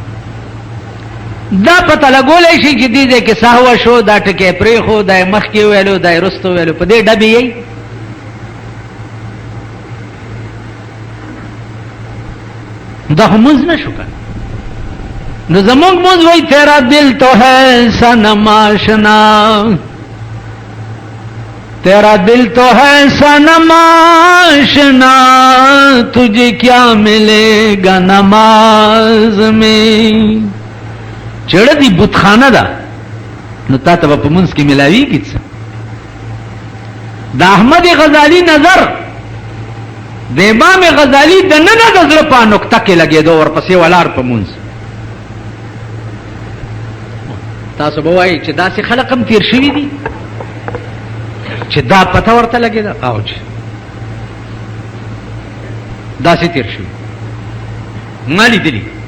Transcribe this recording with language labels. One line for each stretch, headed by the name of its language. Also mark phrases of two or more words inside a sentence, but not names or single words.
Pashto: دا پته لګولی شي چې دې ځای کې سهوه شو، دا ټکی پرېښو، دا یې مخکې وویلو، دا یې رستو وویلو، په دې ډبې یې. دا مونږ نشو کنه. نو زمونږ مونږ وای
Urdu: تیرا دل تو ہے صنم آشنا، تیرا دل تو ہے صنم آشنا، تجھے کیا ملے گا نماز میں.
Pashto: چړه دی بتخانه ده، نو تا ته په منځ کې ملاویږي څه. د احمد غزالی نظر د امام غزالی د نن د زړه په نقطه کې لګېدو، ورپسې ولاړ په منځ. تاسو به وایئ چې داسې خلق هم تیر شوي دي چې دا پته ورته لګېده، او چې داسې تیر شوي ما لیدلي.